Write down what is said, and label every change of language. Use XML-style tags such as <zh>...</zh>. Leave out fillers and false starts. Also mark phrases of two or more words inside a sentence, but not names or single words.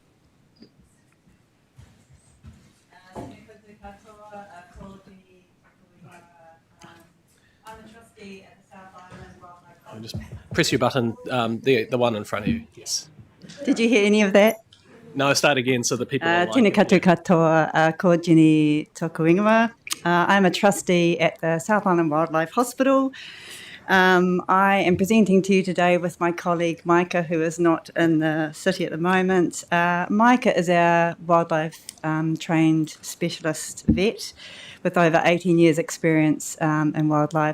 <en>I'm a trustee at the South Island Wildlife Hospital. Just press your button, the one in front of you. Yes. Did you hear any of that? No, start again so the people online.</en> <mi>Tēnā koutou katoa, ko Jenny Tokuingawa.</mi> <en>I'm a trustee at the South Island Wildlife Hospital. I am presenting to you today with my colleague Micah, who is not in the city at the moment. Micah is our wildlife trained specialist vet with over 18 years experience in wildlife.</en>